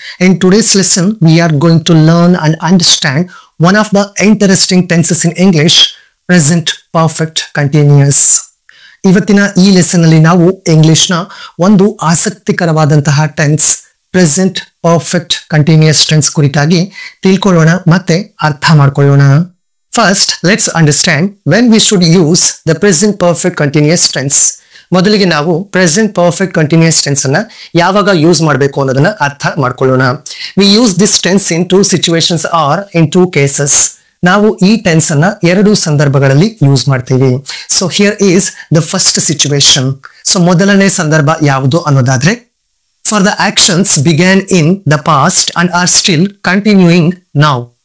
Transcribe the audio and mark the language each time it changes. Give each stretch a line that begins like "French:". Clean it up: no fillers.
English: In today's lesson, we are going to learn and understand one of the interesting tenses in English, present perfect continuous.
Kannada: ಇವತ್ತಿನ ಈ lesson ಅಲ್ಲಿ ನಾವು English ನ ಒಂದು ಆಸಕ್ತಿಕರವಾದಂತಹ tense present perfect continuous tense ಕುರಿತಾಗಿ ತಿಳ್ಕೊಳ್ಳೋಣ ಮತ್ತೆ ಅರ್ಥ ಮಾಡ್ಕೊಳ್ಳೋಣ.
English: First, let's understand when we should use the present perfect continuous tense.
Kannada: ಮೊದಲಿಗೆ ನಾವು ಪ್ರೆಸೆಂಟ್ ಪರ್ಫೆಕ್ಟ್ ಕಂಟಿನ್ಯೂಸ್ ಟೆನ್ಸ್ ಅನ್ನ ಯಾವಾಗ ಯೂಸ್ ಮಾಡಬೇಕು ಅನ್ನೋದನ್ನ ಅರ್ಥ ಮಾಡ್ಕೊಳ್ಳೋಣ.
English: We use this tense in two situations or in two cases.
Kannada: ನಾವು ಈ ಟೆನ್ಸ್ ಅನ್ನ ಎರಡು ಸಂದರ್ಭಗಳಲ್ಲಿ ಯೂಸ್ ಮಾಡ್ತೀವಿ.
English: So here is the first situation.
Kannada: So ಮೊದಲನೇ ಸಂದರ್ಭ ಯಾವುದು ಅನ್ನೋದಾದ್ರೆ,
English: For the actions began in the past and are still continuing now.